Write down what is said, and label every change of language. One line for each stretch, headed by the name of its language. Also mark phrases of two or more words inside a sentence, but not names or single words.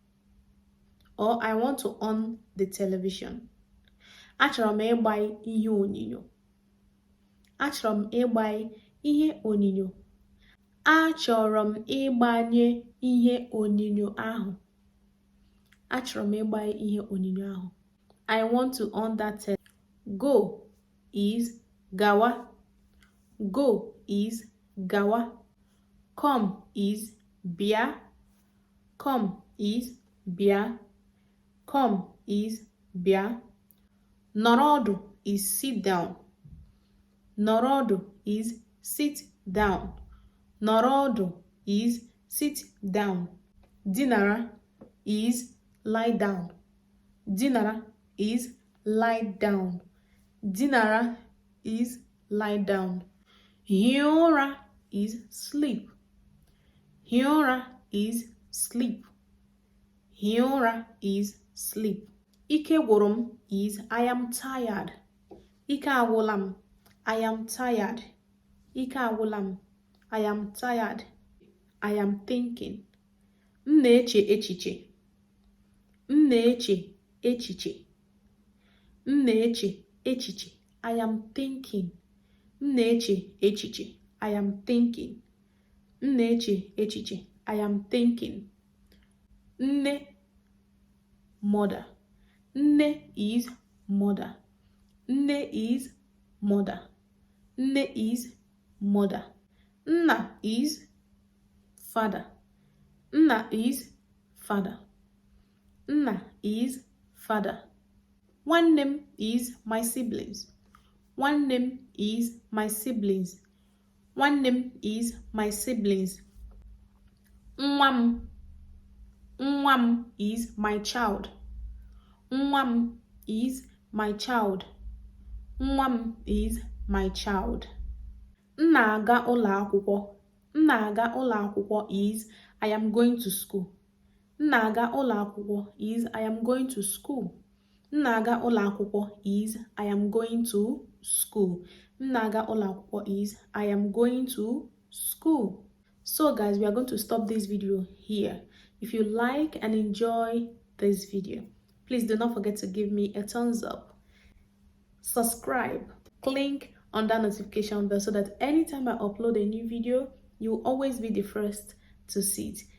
English: Or I want to on the television.
Igbo: Achọrọ m ịgbanye ihe onyinyo. Achọrọ m ịgbanye ihe onyinyo. Achọrọ m ịgbanye ihe onyinyo ahụ. Achọrọ m ịgbanye ihe onyinyo ahụ.
English: I want to on that. Go is gawa. Go is gawa. Come is bịa. Come is bịa. Come is bịa.
Igbo: Nọrọ ọdụ
English: is sit down.
Igbo: Nọrọ ọdụ
English: is sit down.
Igbo: Nọrọ ọdụ
English: is sit down. Dinara is lie down. Dinara is lie down. Dinara is lie down.
Igbo: Hie ụra
English: is sleep.
Igbo: Hie ụra
English: is sleep.
Igbo: Hie ụra
English: is sleep.
Igbo: Ike gwụrụ m
English: is I am tired.
Igbo: Ike agwụla m.
English: I am tired.
Igbo: Ike agwụla m.
English: I am tired. I am thinking.
Igbo: M na-eche echiche. M na-eche echiche. M na-eche echiche.
English: I am thinking.
Igbo: M na-eche echiche.
English: I am thinking.
Igbo: M na-eche echiche.
English: I am thinking. Nne, mother. Nne is mother. Nne is mother. Nne is mother. Nna is father. Nna is father. Nna is father.
Igbo: Nwanne m
English: is my siblings.
Igbo: Nwanne m
English: is my siblings.
Igbo: Nwanne m
English: is my siblings.
Igbo: Nwa m. Nwa m
English: is my child.
Igbo: Nwa m
English: is my child.
Igbo: Nwa m
English: is my child.
Igbo: M na-aga ụlọ akwụkwọ. M na-aga ụlọ akwụkwọ is
English: I am going to school.
Igbo: M na-aga ụlọ akwụkwọ
English: is I am going to school.
Igbo: M na-aga ụlọ akwụkwọ
English: is I am going to school.
Igbo: M na-aga ụlọ akwụkwọ
English: is I am going to school. So guys, we are going to stop this video here. If you like and enjoy this video, please do not forget to give me a thumbs up. Subscribe. Click on that notification bell so that anytime I upload a new video, you will always be the first to see it.